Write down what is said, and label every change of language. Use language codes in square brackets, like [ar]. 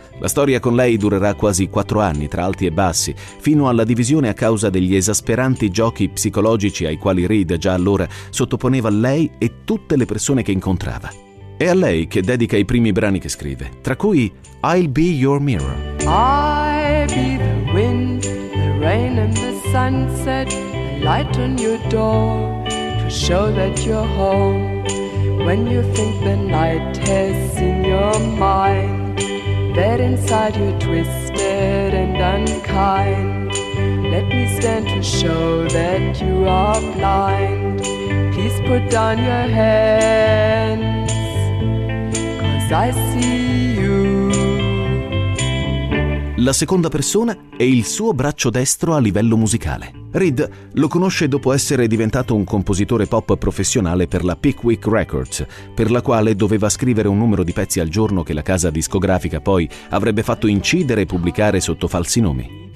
[it] La storia con lei durerà quasi 4 anni, tra alti e bassi, fino alla divisione a causa degli esasperanti giochi psicologici ai quali Reed già allora sottoponeva lei e tutte le persone che incontrava. È a lei che dedica i primi brani che scrive, tra cui I'll Be Your Mirror. [en] I'll be the wind, the rain and the sunset, the light on your door to show that you're home. When you think the night has in your mind that inside you're twisted and unkind, let me stand to show that you are blind. Please put down your hands, 'cause I see you. [it] La seconda persona è il suo braccio destro a livello musicale. Reed lo conosce dopo essere diventato un compositore pop professionale per la Pickwick Records, per la quale doveva scrivere un numero di pezzi al giorno che la casa discografica poi avrebbe fatto incidere e pubblicare sotto falsi nomi.